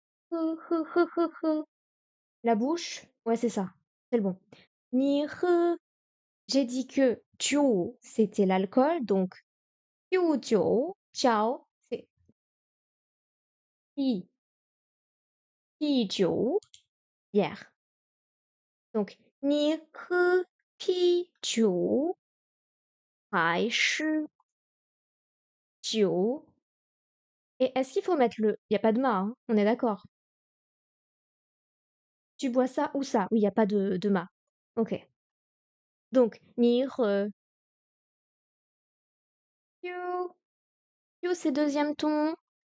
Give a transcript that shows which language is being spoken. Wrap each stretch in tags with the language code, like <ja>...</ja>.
<fr>He. La bouche? Ouais, c'est ça. C'est le bon.</fr> <zh>Ni he.</zh> <fr>J'ai dit que jiu, c'était l'alcool, donc jiu jiu, jiao, c'est pi, pi jiu, bière. Donc,</fr> <zh>你喝啤酒还是酒?</zh> <fr>Et est-ce qu'il faut mettre le? Il n'y a pas de ma, hein, on est d'accord. Tu bois ça ou ça? Oui, il n'y a pas de ma. Ok. Donc,</fr> <zh>你喝酒</zh> <fr>c'est deuxième ton.</fr>